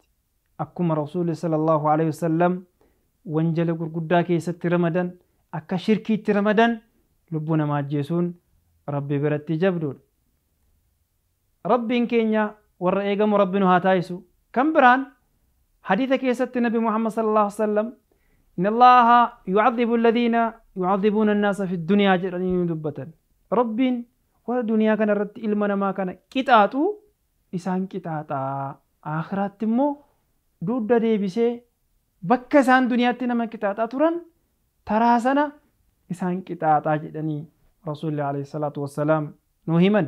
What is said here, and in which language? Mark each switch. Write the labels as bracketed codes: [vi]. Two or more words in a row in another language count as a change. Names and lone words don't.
[om] akkuma rasuulli [ar] صلى الله عليه وسلم [om] wanjala gurguddaa keessatti ramadan akka shirkiitti ramadan lubbuu namaa ajjeesuun rabbi biratti jabduudha. rabbiin keenya warra eegamu rabbi nu haa taasisu. kan biraan hadiisa keessatti nabi muhammad [ar] صلى الله عليه وسلم إن الله يعذب الذين يعذبون الناس في الدنيا [om] jedhanii dubbatan. rabbiin warra duniyaa kana irratti ilma namaa kana qixaaxu isaan qixaaxaa akhiraatti immoo dudda deebisee bakka isaan duniyaatti nama qixaaxaa turan taraa sana isaan qixaaxaa jedhanii rasuulli [ar] عليه الصلاة والسلام [om] nu himan.